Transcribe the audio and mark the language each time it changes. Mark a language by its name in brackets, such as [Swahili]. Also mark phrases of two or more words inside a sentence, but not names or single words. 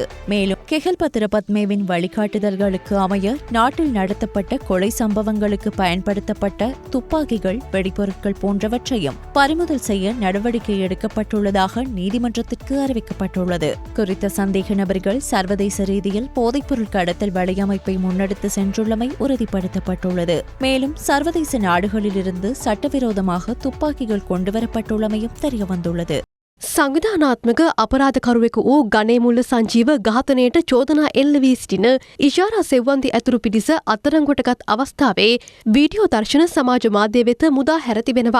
[Tamil] மேலும் கெஹல் பத்மேவின் வழிகாட்டுதல்களுக்கு அமைய நாட்டில் நடத்தப்பட்ட கொலை சம்பவங்களுக்கு பயன்படுத்தப்பட்ட துப்பாக்கிகள், வெடிபொருட்கள் போன்றவற்றையும் பறிமுதல் செய்ய நடவடிக்கை எடுக்கப்பட்டுள்ளதாக நீதிமன்றத்திற்கு அறிவிக்கப்பட்டுள்ளது. குறித்த சந்தேக நபர்கள் சர்வதேச ரீதியில் போதைப்பொருள் கடத்தல் வலையமைப்பை முன்னெடுத்து சென்றுள்ளமை உறுதிப்படுத்தப்பட்டுள்ளது. மேலும் சர்வதேச நாடுகளிலிருந்து சட்டவிரோதமாக துப்பாக்கிகள் கொண்டுவரப்பட்டுள்ளமையும் தெரியவந்துள்ளது. [Sinhala] සංවිධානාත්මක අපරාධකරුවෙකු වූ ගණේමුල්ල සංජීව ඝාතනයට චෝදනා එල්ල වී සිටින ඉෂාරා සෙව්වන්ති ඇතුළු පිරිස අත්අඩංගුවටගත් අවස්ථාවේ වීඩියෝ දර්ශන සමාජ මාධ්‍ය වෙත මුදා හැර තිබෙනවා.